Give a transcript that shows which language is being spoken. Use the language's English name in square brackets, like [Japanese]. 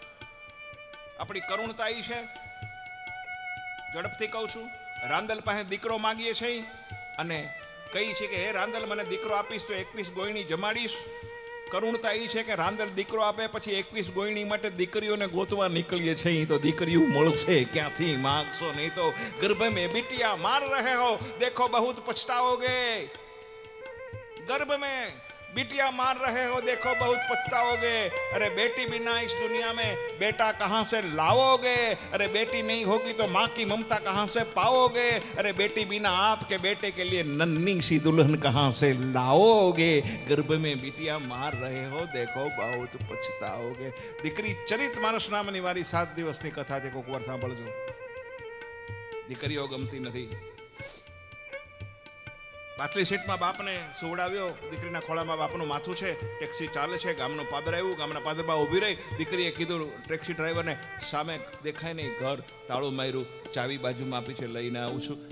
[Gujarati] આપણી કરુણતા ઈ છે. ઝડપથી કહું છું, રાંદલ પાસે દીકરો માગીએ છીએ અને કહી છે કે હે રાંદલ મને દીકરો આપીશ તો 21 ગોયણી જમાડીશ. કરુણતા ઈ છે કે રાંદલ દીકરો આપે પછી 21 ગોયણી માટે દીકરીઓને ગોતવા નીકળીએ છીએ તો દીકરીઓ મળશે ક્યાંથી? માગશો નહીં તો. [Hindi] ગર્ભ મેં बिटिया मार रहे हो, देखो बहुत पछताओगे. गर्भ में बिटिया मार रहे हो, देखो बहुत पछताओगे. अरे बेटी बिना इस दुनिया में बेटा कहाँ से लाओगे? अरे बेटी नहीं होगी तो माँ की ममता कहाँ से पाओगे? अरे बेटी बिना आपके बेटे के लिए नन्ही सी दुल्हन कहाँ से लाओगे? गर्भ में बिटिया मार रहे हो, देखो बहुत पछताओगे. [Gujarati] દીકરી ચરિત માનસ નામની મારી 7 દિવસની કથા છે, કોક વાર સાંભળજો. દીકરીઓ ગમતી નથી. પાછલી સીટમાં બાપને સુવડાવ્યો, દીકરીના ખોળામાં બાપનું માથું છે. ટેક્સી ચાલે છે, ગામનું પાદર આવ્યું, ગામના પાદરમાં ઊભી રહી. દીકરીએ કીધું ટેક્સી ડ્રાઈવરને, સામે દેખાય નહીં ઘર, તાળું માર્યું, ચાવી બાજુમાં આપી છે, લઈને આવું છું.